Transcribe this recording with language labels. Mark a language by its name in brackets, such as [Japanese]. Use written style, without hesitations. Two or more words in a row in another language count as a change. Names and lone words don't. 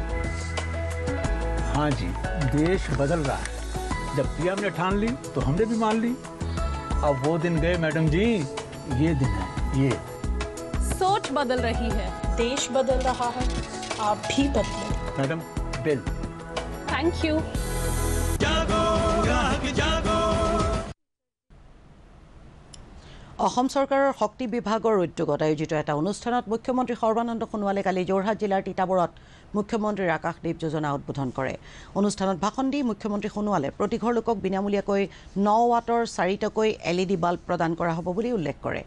[Hindi] हाँ जी, देश बदल रहा है। जब पीएम ने ठान ली तो हमने भी मान ली। अब वो दिन गए मैडम जी, ये दिन है ये। सोच बदल रही है, देश बदल रहा है, आप भी बदलो। [English] madam bill. thank you. [Assamese] অসম চৰকাৰৰ শক্তি বিভাগৰ উদ্যোগত আয়োজিত এটা অনুষ্ঠানত মুখ্যমন্ত্ৰী সৰ্বানন্দ সোণোৱালে কালি যোৰহাট জিলাৰ তিতাবৰত মুখ্যমন্ত্ৰীৰ আকাশদ্বীপ যোজনা উদ্বোধন কৰে। অনুষ্ঠানত ভাষণ দি মুখ্যমন্ত্ৰী সোণোৱালে প্ৰতিঘৰ লোকক বিনামূলীয়াকৈ 9 ৱাটৰ 4টাকৈ LED বাল্ব প্ৰদান কৰা হ'ব বুলি উল্লেখ কৰে।